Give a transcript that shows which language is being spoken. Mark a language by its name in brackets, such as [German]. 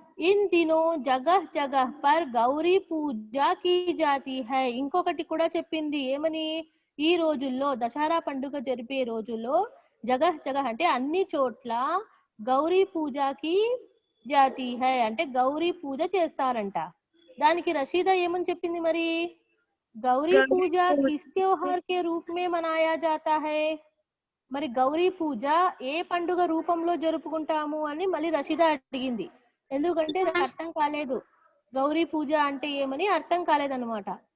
[Hindi] In దినో జగహ్ జగహ్ per Gauri puja key జాతి high. [Telugu] ఇంకొకటి కూడా చెప్పింది, ఏమని? ఈ రోజుల్లో, దసరా పండుగ జరిపే రోజుల్లో [Hindi] జగహ్ జగహ్ [Telugu] అంటే అన్ని చోట్ల గౌరీ పూజకి [Hindi] జాతి హై [Telugu] అంటే గౌరీ పూజ చేస్తారంట. దానికి రషీదా ఏమని చెప్పింది మరి? [Hindi] गौरी पूजा किस त्योहार के रूप में मनाया जाता है? [Telugu] మరి గౌరీ పూజ ఏ పండుగ రూపంలో జరుపుకుంటాము అని మళ్ళీ రషీదా అడిగింది. ఎందుకంటే అర్థం కాలేదు, గౌరీ పూజ అంటే ఏమని అర్థం కాలేదన్నమాట.